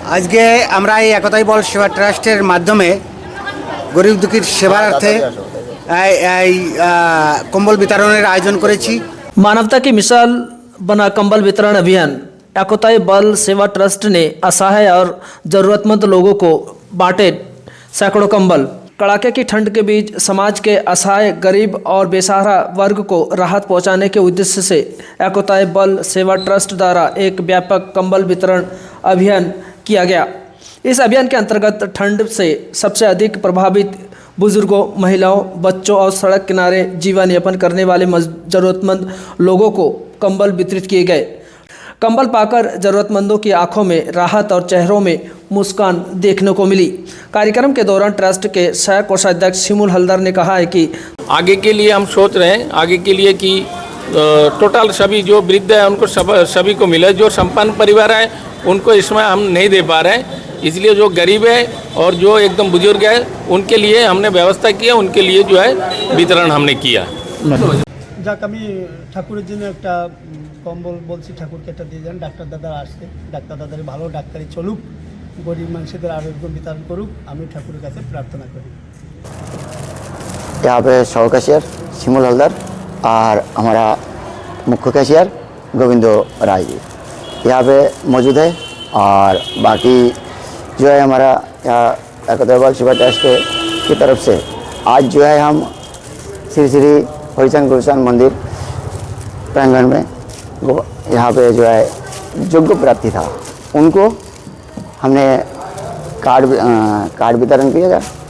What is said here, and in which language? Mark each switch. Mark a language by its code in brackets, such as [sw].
[bn] আজকে আমরা এই একতাই বল সেবা ট্রাস্টের মাধ্যমে গরিব দুঃখীর সেবার্থে এই কম্বল বিতরণের আয়োজন করেছি। [hi] मानवता की मिसाल बना कंबल वितरण अभियान एकताई बल सेवा ट्रस्ट ने असहाय और ज़रूरतमंद लोगों को बांटे सैकड़ों कंबल। कड़ाके की ठंड के बीच समाज के असहाय, गरीब और बेसहारा वर्ग को राहत पहुंचाने के उद्देश्य से एकताई बल सेवा ट्रस्ट द्वारा एक व्यापक कंबल वितरण अभियान किया गया। इस अभियान के अंतर्गत ठंड से सबसे अधिक प्रभावित बुजुर्गों, महिलाओं, बच्चों और सड़क किनारे जीवन यापन करने वाले ज़रूरतमंद लोगों को कंबल वितरित किए गए। कंबल पाकर ज़रूरतमंदों की आंखों में राहत और चेहरों में मुस्कान देखने को मिली। कार्यक्रम के दौरान ट्रस्ट के सह कोषाध्यक्ष शिमुल हलदर ने कहा है कि आगे के लिए हम सोच रहे हैं, आगे के लिए कि टोटल सभी जो वृद्ध है उनको सभी को मिले। जो संपन्न परिवार है उनको इसमें हम नहीं दे पा रहे हैं, इसलिए जो गरीब है और जो एकदम बुजुर्ग है उनके लिए हमने व्यवस्था की है, उनके लिए जो है वितरण हमने किया। [bn] যাক আমি ঠাকুরের জন্য একটা কম্বল বলছি, ঠাকুরকে একটা দিয়ে যান। ডাক্তার দাদা আসছে, ডাক্তার দাদার ভালো ডাক্তারি চলুক, গরিব মানুষদের আরোগ্য বিতরণ করুক, আমি ঠাকুরের কাছে প্রার্থনা করি। [hi] यहाँ पे सौ कैशियर शिमुल हलदर और हमारा मुख्य कैशियर गोविंदो राय जी यहाँ पे मौजूद है। और बाकी जो है हमारा यहाँ एकताई बल सेवा ट्रस्ट की तरफ से आज जो है हम श्री श्री हरिचंद गुरुचंद मंदिर प्रांगण में यहाँ पे जो है योग्य प्राप्ति था उनको हमने कार्ड वितरण किया गया।